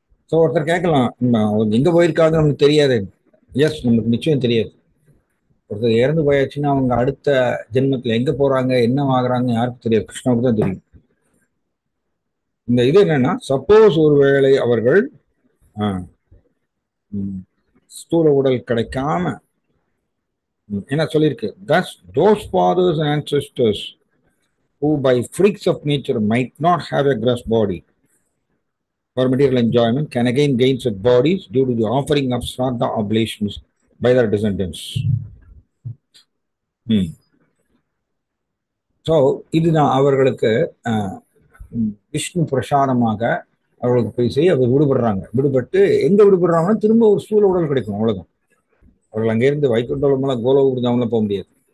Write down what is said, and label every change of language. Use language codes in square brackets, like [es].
[ta] So ஒருத்தர் கேட்கலாம், எங்க போயிருக்காங்க நமக்கு தெரியாது. எஸ், நமக்கு நிச்சயம் தெரியாது. ஒருத்தர் இறந்து போயாச்சுன்னா அவங்க அடுத்த ஜென்மத்தில் எங்க போறாங்க என்ன ஆகுறாங்க யாருக்கும் தெரியாது, கிருஷ்ணாவுக்கு தான் தெரியும். இந்த இது என்னன்னா, சப்போஸ் ஒருவேளை அவர்கள் ஸ்தூல உடல் கிடைக்காம என்ன சொல்லியிருக்கு, [en] those fathers and ancestors who by freaks of nature might not have a gross body for material enjoyment can again gain such bodies due to the offering of Shraddha oblations by their descendants. [ta] So இதுதான் அவர்களுக்கு விஷ்ணு பிரசாதமாக அவர்களுக்கு போய் செய்ய அவர் விடுபடுறாங்க. விடுபட்டு எங்க விடுபடுறாங்கன்னா திரும்ப ஒரு ஸ்தூல உடல் கிடைக்கும், அவ்வளவுதான். அவர்கள் அங்கிருந்து வைகுண்டோலமெல்லாம் கோலோபுரிதாமெல்லாம் போக முடியாது.